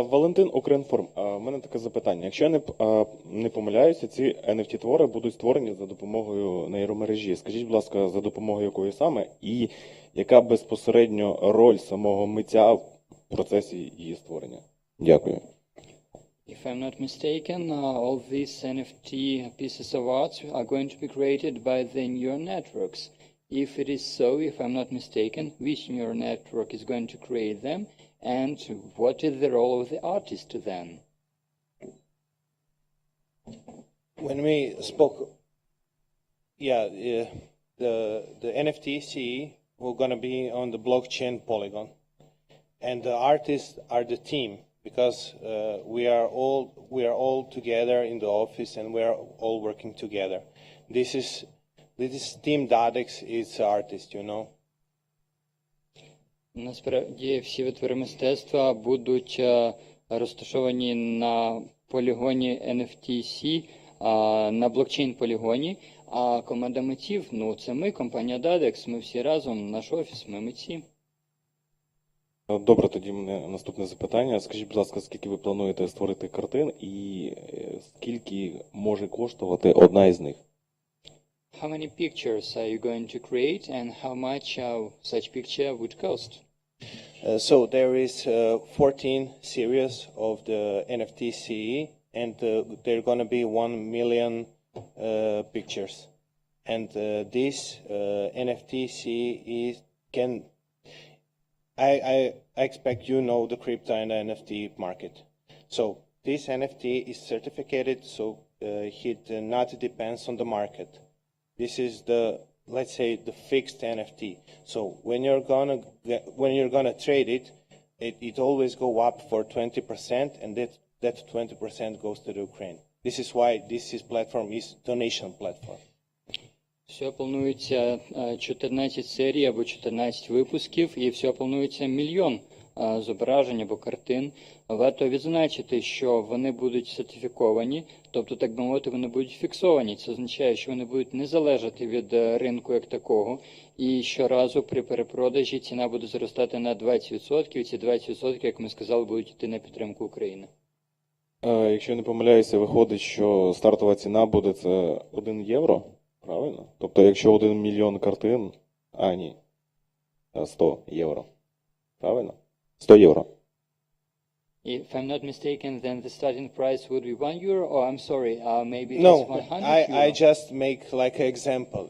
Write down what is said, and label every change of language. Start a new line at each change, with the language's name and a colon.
Ukrainian: Валентин, Укрінформ. В мене таке запитання. Якщо я не помиляюся, ці NFT-твори будуть створені за допомогою нейромережі. Скажіть, будь ласка, за допомогою якої саме і яка безпосередньо роль самого митця в процесі її створення? Дякую.
English: If I'm not mistaken, all these NFT pieces of art are going to be created by the neural networks. If it is so, if I'm not mistaken, which neural network is going to create them, and what is the role of the artist to them? When we spoke, the NFT CE will gonna be on the blockchain Polygon, and the artists are the team, because we are all together in the office and we are all working together. This is team DADEX is artist, you know.
Ukrainian: Насправді всі витвори мистецтва будуть розташовані на полігоні NFTC, на блокчейн-полігоні, а команда митців, ну це ми, компанія DADEX, ми всі разом, наш офіс, ми митці. Добре, тоді мене наступне запитання. Скажіть, будь ласка, скільки ви плануєте створити картин і скільки може коштувати одна із них?
English: How many pictures are you going to create and how much such picture would cost? So there is 14 series of the NFT CE, and they're going to be 1 million pictures. And this NFT CE can, I expect you know the crypto and NFT market. So this NFT is certificated, so it not depends on the market. This is the, let's say, the fixed NFT. So when you're gonna trade it, it always go up for 20%, and that 20% goes to the Ukraine. This is why this platform is donation platform.
Ukrainian: Всього планується 14 серій або 14 випусків, і всього планується 1 мільйон зображень або картин. Варто відзначити, що вони будуть сертифіковані, тобто, так би мовити, вони будуть фіксовані. Це означає, що вони будуть не залежати від ринку як такого, і щоразу при перепродажі ціна буде зростати на 20%, і ці 20%, як ми сказали, будуть йти на підтримку України. Якщо я не помиляюся, виходить, що стартова ціна буде це 1 євро, правильно? Тобто, якщо 1 мільйон картин, 100 євро, правильно? 100 євро.
English: If I'm not mistaken, then the starting price would be 1 euro, or I'm sorry, maybe it's No, 100 euro. I just make like an example.